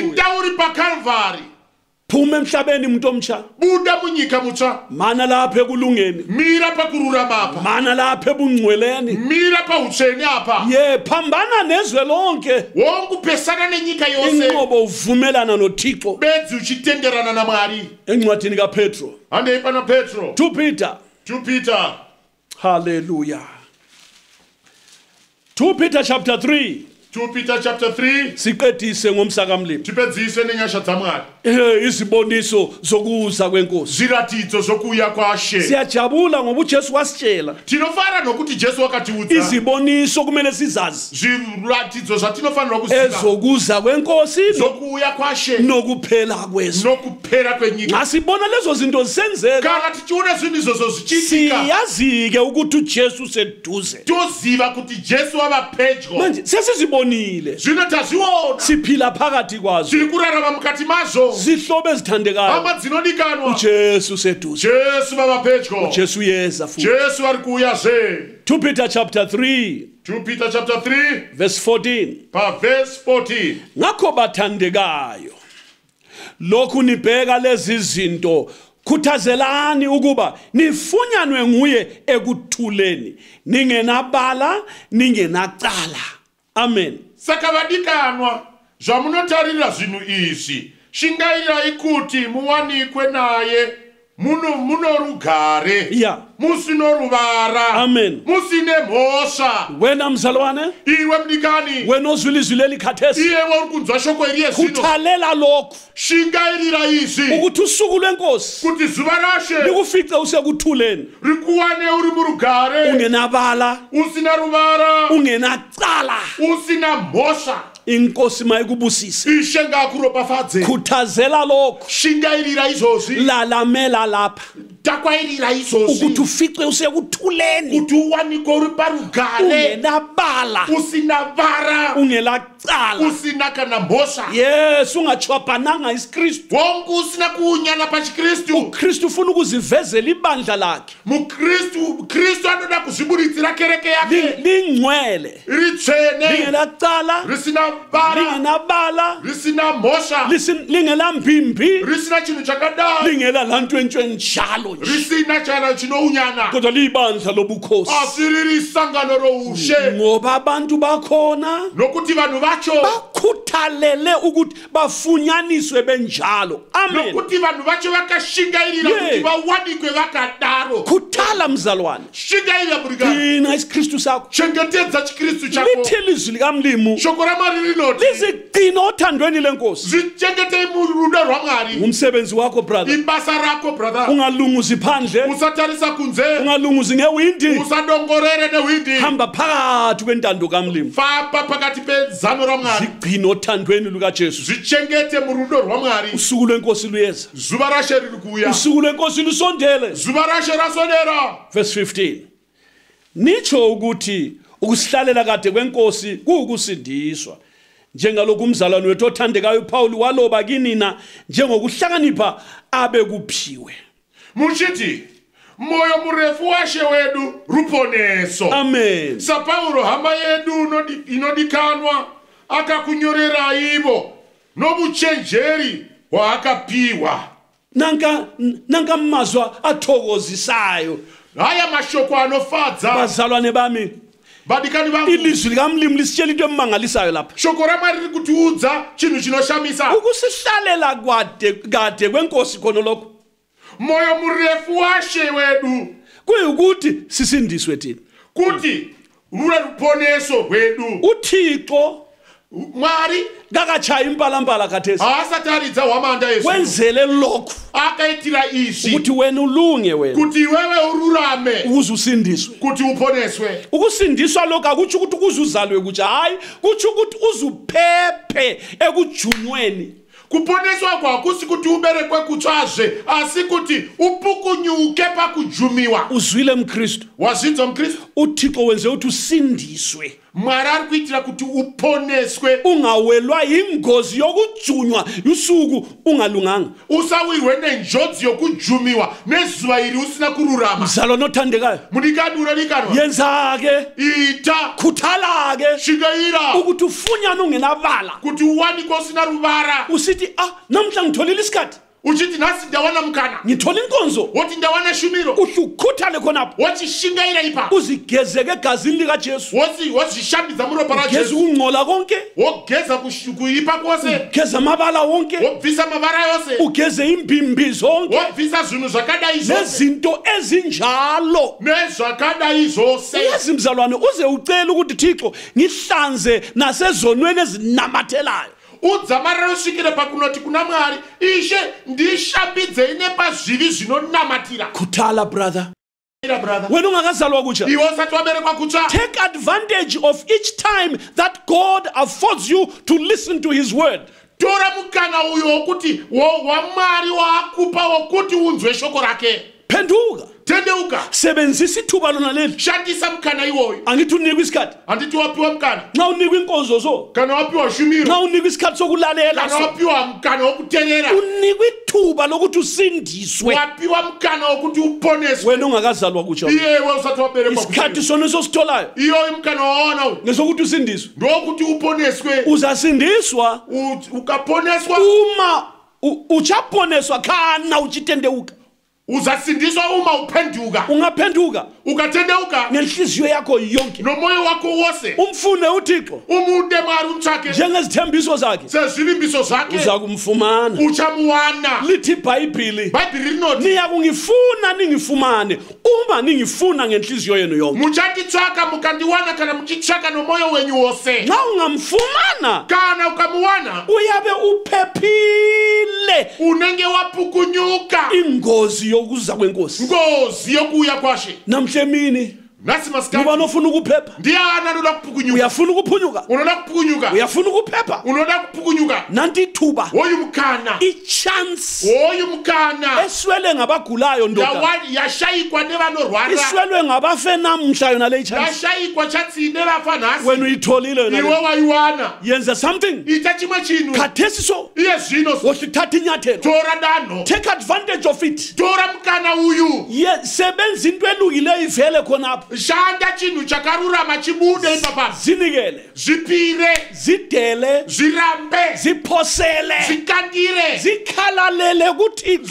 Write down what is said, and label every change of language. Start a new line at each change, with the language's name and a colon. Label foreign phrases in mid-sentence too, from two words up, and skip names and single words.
Shona: Rinda uri paKalvari.
North Ndebele: Phuma emhlabeni umuntu omtsha,
Shona: Buda munyika mutsva.
North Ndebele: mana lapha ekulungeni,
Shona: Mira pakururama apa.
North Ndebele: mana lapha ebungcweleni.
Shona: Mira pautsvene apa.
North Ndebele: Ye phambana nezwe lonke,
Shona: Wongupesana nenyika yose.
North Ndebele: inqobo uvumelana noThixo.
Shona: Bedzi uchitenderana naMwari.
North Ndebele: Encwadini kaPetro,
Shona: Handei pana Petro.
North Ndebele: 2 Peter.
Shona: 2 Peter.
North Ndebele: Hallelujah. 2 Peter chapter 3.
Shona: 2 Peter chapter 3.
North Ndebele: Siqedise ngomsakamlimi.
Shona: Tipedzise nenyasha dzaMwari.
North Ndebele: Iziboniso zokuza kwenkosi.
Shona: Zviratidzo zvokuuya kwaShe.
North Ndebele: Siyajabula ngoba uJesu wasitshela.
Shona: Tinofara nokuti Jesu wakatiudza.
North Ndebele: Iziboniso kumele sizazi.
Shona: Zviratidzo zvatinofanirwa kuziva.
North Ndebele: Ezokuza kwenkosi
Shona: Zokuuya kwaShe.
North Ndebele: nokuphela kwezwe.
Shona: Nokupera kwenyika.
North Ndebele: Ngasibona lezo zinto zisenzeka,
Shona: Kana tichiona zvinhu izvozvo zvichiitika.
North Ndebele: siyazi-ke ukuthi uJesu seduze.
Shona: Toziva kuti Jesu wava pedyo.
North Ndebele: Manje sesizibonile,
Shona: Zvino tazviona.
North Ndebele: siphila phakathi kwazo,
Shona: Tiri kurarama mukati mazvo.
North Ndebele: zihlobo ezithandekayo.
Shona: Hama dzinodikanwa.
North Ndebele: uJesu seduze.
Shona: Jesu vava pedyo.
North Ndebele: Jesu yeza futhi.
Shona: Jesu ari kuuyazve.
North Ndebele: 2 Peter chapter 3
Shona: 2 Peter chapter 3
North Ndebele: verse 14.
Shona: verse 14.
North Ndebele: Ngakho bathandekayo, lokhu nibheka lezi zinto, khuthazelani ukuba nifunyanwe nguye ekuthuleni, ningenabala, ningenacala. Amen.
Shona: Saka vadikanwa zvamunotarira zvinhu izvi, shingairai kuti muwanikwe naye muno rugare, Yeah. musino ruvara, Amen. musine mhosva.
North Ndebele: Wena mzalwane,
Shona: Iwe mdikani,
North Ndebele: wena ozwile izwi leli khathesi,
Shona: iyewe uri kunzwa shoko iriye zvino,
North Ndebele: khuthalela lokhu
Shona: shingairira izvi
North Ndebele: ukuthi usuku lwenkosi
Shona: kuti zuva rashe
North Ndebele: likufice usekuthuleni,
Shona: rikuwane uri murugare,
North Ndebele: ungenabala,
Shona: usina ruvara,
North Ndebele: ungenacala.
Shona: usina mhosva.
North Ndebele: inkosi mayikubusise
Shona: ishe ngakuropafadze
North Ndebele: khuthazela lokho
Shona: shingairira izozvi
North Ndebele: lalamela lapha
Shona: takwairira izozvi
North Ndebele: ukuthi ufice usekuthuleni
Shona: kuti uwanike uri parugare
North Ndebele: ungenabala
Shona: usina vara
North Ndebele: ungelacala
Shona: usina kana mhosva
North Ndebele: yes ungachwabananga isikristu
Shona: wonke usina kuunyana pachikristu
North Ndebele: uKristu ufuna ukuzivezela ibandla lakhe
Shona: kristu anoda kuzvibuditsira kereke yake
North Ndebele: lingcwele
Shona: ritsvene
North Ndebele: lingelacala
Shona: risina vara
North Ndebele: lingenabala
Shona: risina mhosva
North Ndebele: lingelambimbi
Shona: risina chinhu chakadai
North Ndebele: lingela lantwentwe njalo
Shona: risina chana chinounyana
North Ndebele: kodwa libandla lobukhosi
Shona: asi riri sangano roushe
North Ndebele: ngoba abantu bakhona
Shona: nokuti vanhu vacho
North Ndebele: bakhuthalele ukuthi bafunyaniswe benjalo amen
Shona: nokuti vanhu vacho vakashingairira kuti vawanikwe vakadaro
North Ndebele: khuthala mzalwane
Shona: shingairira burigana
North Ndebele: gcina isikristu sakho
Shona: chengetedza chikristu chako
North Ndebele: lithi izwi likamlimu
Shona: shoko ramwari rinoti
North Ndebele: lizigcina othandweni lenkosi
Shona: zvichengete murudo rwamwari
North Ndebele: umsebenzi wakho brother
Shona: ibasa rako brother
North Ndebele: ungalunguzi phandle
Shona: usatarisa kunze
North Ndebele: ungalunguzi ngewindi
Shona: usadongorere newindi
North Ndebele: hamba phakathi kwentando kamlimu
Shona: famba phakathi pezano ramwari
North Ndebele: zigcina othandweni lukaJesu
Shona: zvichengete murudo rwamwari
North Ndebele: usuku lwenkosi luyeza
Shona: zuva rashe riri kuuya
North Ndebele: usuku lwenkosi lusondele
Shona: zuva rashe rasondera
North Ndebele: verse 15 nicho ukuthi ukusihlalela kade kwenkosi kuukusindiswa njengalokhu umzalwane wethu othandekayo uPaul waloba kinina njengokuhlakanipha abe kuphiwe
Shona: muchiti moyo murefu washe wedu ruponeso amen saPaulo hama yedu inodikanwa akakunyorera ivo nobuchenjeri hwaakapiwa
North Ndebele: nanka mazwa athokozisayo
Shona: haya mashoko anofadza
North Ndebele: bazalwane bami
Shona: vadikani vangu
North Ndebele: ilizwi likamlimu lisitshela into emangalisayo lapha
Shona: shoko ramwari riri kutiudza chinhu chinoshamisa
North Ndebele: ukusihlalela kade kwenkosi khona lokho
Shona: moyo murefu washe wedu
North Ndebele: kuyukuthi sisindiswe thina
Shona: kuti rure ruponeso rwedu
North Ndebele: uThixo
Shona: mwari
North Ndebele: kakachaya impalambala khathesi
Shona: haasataridza hwamanda yesu
North Ndebele: wenzele lokho
Shona: akaitira izvi
North Ndebele: ukuthi wena ulunge wena
Shona: kuti wewe ururame
North Ndebele: ukuze usindiswe
Shona: kuti uponeswe
North Ndebele: ukusindiswa lokho akutsho ukuthi ukuze uzalwe kutsha hayi kutsho ukuthi uzuphephe ekujunyweni
Shona: kuponeswa kwakusi kuti uberekwe kutsvazve asi kuti upukunyuke pakujumiwa
North Ndebele: uzwile mkristu
Shona: wazvinzwa mukristu
North Ndebele: uThixo wenze ukuthi usindiswe
Shona: mwari ari kuitira kuti uponeswe
North Ndebele: ungawelwa ingozi yokujunywa usuku ungalunganga
Shona: usawirwe nenjodzi yokujumiwa nezuva iri usina kururama
North Ndebele: mzalwane othandekayo
Shona: munikani unodikanwa
North Ndebele: yenza-ke
Shona: ita
North Ndebele: khuthala-ke
Shona: shingaira
North Ndebele: ukuthi ufunyane ungenabala
Shona: kuti uwanikwe usina ruvara
North Ndebele: usithi namhla ngitholile isikhathi
Shona: uchiti nhasi ndawana mukana
North Ndebele: ngithola inkonzo
Shona: woti ndawana shumiro
North Ndebele: uhle ukhuthale khonapho
Shona: wochishingaira ipa
North Ndebele: uzigezeke egazini likaJesu
Shona: wozvishambidza muropa
North Ndebele: ugeze
Shona: rajesu
North Ndebele: ukungcola konke
Shona: wogeza kuipa kwose
North Ndebele: ugeze amabala wonke
Shona: wobvisa mavara yose
North Ndebele: ugeze imbimbi zonke
Shona: wobvisa zvinhu zvakadai zvose
North Ndebele: nezinto ezinjalo
Shona: nezvakadai zvose
North Ndebele: uyazi mzalwane uze ucela ukuthi Thixo ngihlanze nasezonweni ezinamathelayo
Shona: udzamarira usvikire pakunoti kuna mwari ishe ndishambidzei nepazvivi zvinonamatira
North Ndebele: khuthala brother wena ungakazalwa kutsha
Shona: iwe usati waberekwa kutsva
English: take advantage of each time that God affords you to listen to his word
Shona: tora mukana uyo wokuti wamwari waakupa wokuti unzwe shoko rake
North Ndebele: phenduka
Shona: tendeuka
North Ndebele: sebenzisa ithuba lona leli
Shona: shandisa mukana iwoyo
North Ndebele: angithi unikwe isikhathi
Shona: anditi wapiwa mukana
North Ndebele: nxa unikwe inkonzo so
Shona: kana wapiwa shumiro
North Ndebele: nxa unikwe isikhathi sokulalela
Shona: kana wapiwa mukana wokuteerera
North Ndebele: unikwe ithuba lokuthi usindiswe
Shona: wapiwa mukana wokuti uponeswe
North Ndebele: wena ungakazalwa kutsha
Shona: iyewe usati waberekwa
North Ndebele: isikhathi sona sositholayo
Shona: iyoyo mukana waona uyu
North Ndebele: ngesokuthi usindiswe
Shona: ndokuti uponeswe
North Ndebele: uzasindiswa
Shona: ukaponeswa uma uchaponeswa kana uchitendeuka
North Ndebele: uzasindiswa uma uphenduka ungaphenduka
Shona: ukatendeuka
North Ndebele: ngenhliziyo yakho yonke
Shona: nomoyo wakho wose
North Ndebele: umfune uThixo
Shona: umude mwari umthake
North Ndebele: njengezithembiso zakhe
Shona: sezivimbiso zakhe
North Ndebele: uza kumfumana
Shona: uchamuwana
North Ndebele: lithi iBhayibhili
Shona: bhayibhili rinoti
North Ndebele: niya kungifuna ningifumane uma ningifuna ngenhliziyo yenu yonke
Shona: muchanditsvaka mukandiwana kana muchitsvaka nomoyo wenyu wose
North Ndebele: nxa ungamfumana
Shona: kana ukamuwana
North Ndebele: uyabe uphephile
Shona: unenge wapukunyuka
North Ndebele: ingozi yokuza kwenkosi
Shona: ngozi yokuya kwashe
North Ndebele: namhle emini
Shona: nasi
North Ndebele: Ngoba
Shona: masikati
North Ndebele: nofuna ukuphepha.
Shona: ndiyana noda kuphukunyuka
North Ndebele: Uyafuna ukuphunyuka.
Shona: unoda kuphukunyuka
North Ndebele: Uyafuna ukuphepha.
Shona: unoda kuphukunyuka
North Ndebele: Nanti ithuba.
Shona: oyu mkhana
North Ndebele: Ichance
Shona: oyu mkhana
North Ndebele: eswele ngabagulayo ndoda.
Shona: yashayikwa nevanorwara
North Ndebele: Iswelwe ngabafe namhla yona le chance.
Shona: yashayikwa chatsine vafa nasi
North Ndebele: Wena uyitholile yona.
Shona: iwe wayiwana
North Ndebele: Yenza something.
Shona: ita chimwe chinhu
North Ndebele: Khathesi so.
Shona: iye zvino
North Ndebele: Wohluthatha inyathelo.
Shona: tora danho
English: Take advantage of it.
Shona: tora mkana uyu
North Ndebele: Sebenza into elukileyo ivele khonapho.
Shona: shanda chinhu chakarurama chibude ipapa
North Ndebele: Zinikele.
Shona: zvipire
North Ndebele: Zidele.
Shona: zvirambe
North Ndebele: Ziphosele.
Shona: zvikandire
North Ndebele: Zikhalalele kuThixo.